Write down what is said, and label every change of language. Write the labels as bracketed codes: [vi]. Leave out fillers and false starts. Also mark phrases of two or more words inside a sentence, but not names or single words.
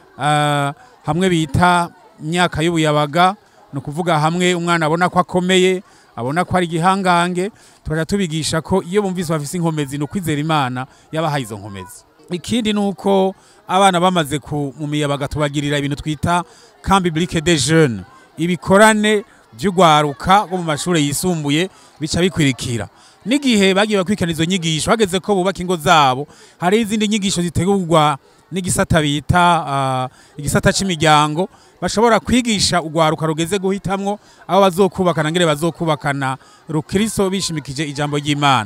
[rn] hamwe bita imyaka y'ubuyabaga, no kuvuga hamwe umwana abona ko akomeye, abona ko ari gihangange, tukaja tubigisha ko iyo bumvise bafise inkomezi no kwizera Imana yabahaye izo nkomezi. Ikindi nuko abana bamaze mu miyabaga tubagirira ibintu twita [fr] camp biblique des jeunes, [rn] ibikorane by'ugwaruka go mu mashuri yisumbuye bica bikwirikira. N'igihe bagiye bakwikana izo nyigisho hageze ko bubaka ingo zabo, hari izindi nyigisho zitegurwa n'igisata bita igisata cy'imiryango, bashobora kwigisha ugwaruka rugeze guhitamwo aho bazokubakana ngere bazokubakana rukristo bishimikije ijambo ry'Imana.